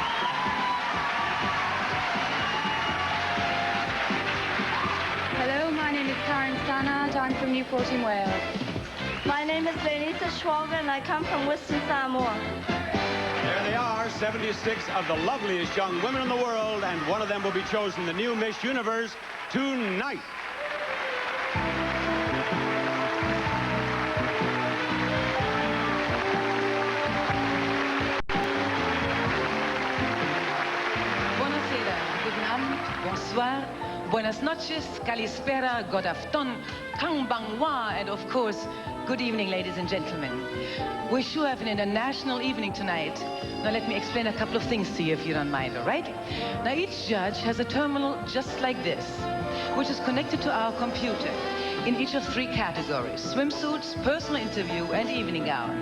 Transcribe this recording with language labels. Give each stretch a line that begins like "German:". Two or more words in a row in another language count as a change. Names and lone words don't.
English: Hello, my name is Karen Stannard. I'm from Newport in Wales. My name is Lenita Schwager and I come from Western Samoa. There they are, 76 of the loveliest young women in the world, and one of them will be chosen the new Miss Universe tonight.
German: Buonasera, guten Abend,
French: bonsoir,
Spanish: buenas noches, kalispera,
Swedish: god afton,
Japanese: こんばんは,
English: and of course, good evening, ladies and gentlemen. We sure have an international evening tonight. Now let me explain a couple of things to you if you don't mind, all right? Now each judge has a terminal just like this, which is connected to our computer in each of 3 categories: swimsuits, personal interview, and evening gown.